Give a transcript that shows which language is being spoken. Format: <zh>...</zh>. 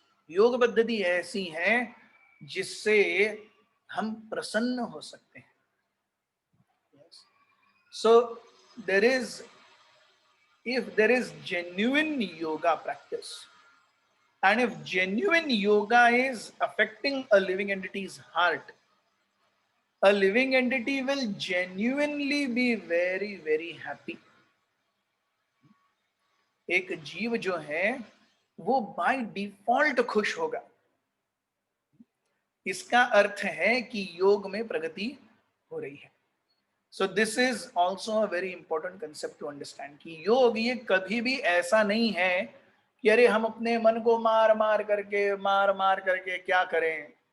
<hi>योग पद्धति ऐसी है जिससे हम प्रसन्न हो सकते हैं।</hi> <en>So there is, if there is genuine yoga practice, and if genuine yoga is affecting a living entity's heart, a living entity will genuinely be very very happy.</en> <hi>एक जीव जो है वो बाय डिफॉल्ट खुश होगा। इसका अर्थ है कि योग में प्रगति हो रही है।</hi> <en>so this is also a very important concept to understand</en> <hi>कि योग ये कभी भी ऐसा नहीं है कि अरे हम अपने मन को मार मार करके क्या करें।</hi>